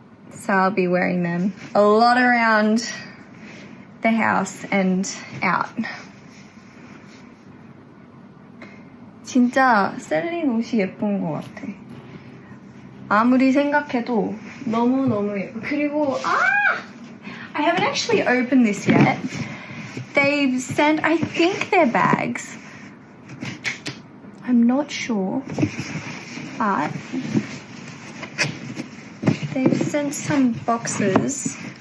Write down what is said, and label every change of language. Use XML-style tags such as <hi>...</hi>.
<en>So I'll be wearing them a lot around the house and out.</en> <ko>진짜 셀린 옷이 예쁜 것 같아. 아무리 생각해도 너무너무 예뻐.</ko> <en>그리고 I haven't actually opened this yet. They've sent, I think they're bags. I'm not sure. But they've sent some boxes.</en>